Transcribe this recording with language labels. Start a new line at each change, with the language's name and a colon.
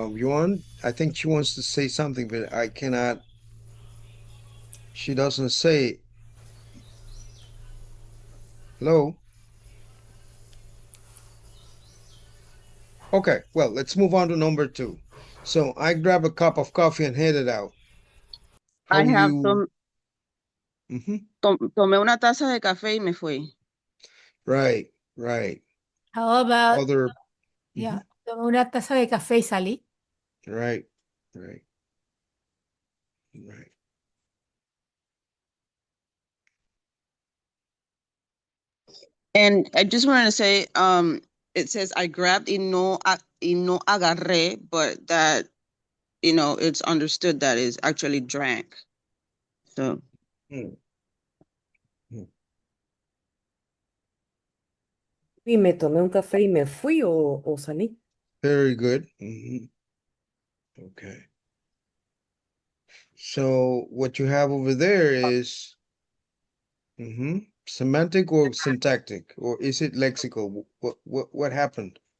English: Joan, I think she wants to say something, but I cannot. She doesn't say hello. Okay, well, let's move on to number two. So I grab a cup of coffee and head it out. How I would have you? Mhm.
Spanish: tomé una taza de café y me fui.
English: Right, right. How about, Other, yeah, mhm.
Spanish: tomé una taza de café y salí.
English: Right, right, right. And I just wanted to say, it says I grabbed
Spanish: y no agarré,
English: but that, it's understood that is actually drank. So Mm, mm.
Spanish: Y me tomé un café y me fui o salí.
English: Very good. Okay. So what you have over there is semantic or syntactic, or is it lexical? What happened?